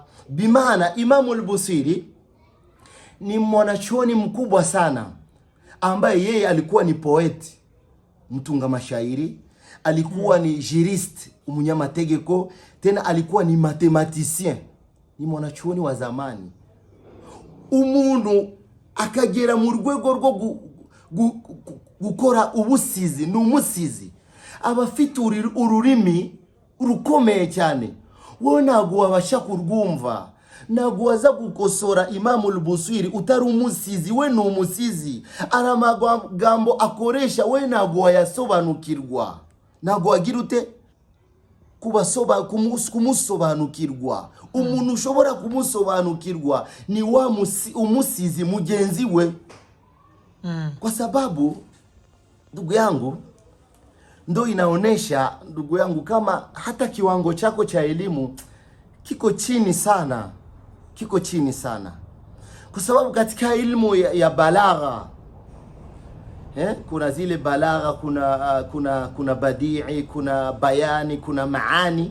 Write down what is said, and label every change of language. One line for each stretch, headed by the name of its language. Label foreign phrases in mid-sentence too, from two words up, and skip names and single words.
Swahili: Bimana Imamu al-Busiri ni mwanachuoni mkubwa sana, ambaye yeye alikuwa ni poeti, mtunga mashairi, alikuwa ni jurist, umunyamategeko, tena alikuwa ni mathematicien, ni mwanachuoni wa zamani.
Kinyarwanda: Umuntu akagera mu rwego rwo gukora ubusizi, n'umusizi abafite ururimi rukomeye cyane. Wowe ntabwo wabasha kurwumva, ntabwo waza gukosora Imamu al-Busiri utari umusizi. We ni umusizi, ari amagambo akoresha we ntabwo wayasobanukirwa, ntabwo wagira ute kumusobanukirwa. Umuntu ushobora kumusobanukirwa ni wa umusizi mugenzi we.
Swahili: Kwa sababu ndugu yangu, ndo inaonesha ndugu yangu kama hata kiwango chako cha elimu kiko chini sana, kiko chini sana, kwa sababu katika ilmu ya balagha kuna zile balagha, kuna badii, kuna bayani, kuna maani.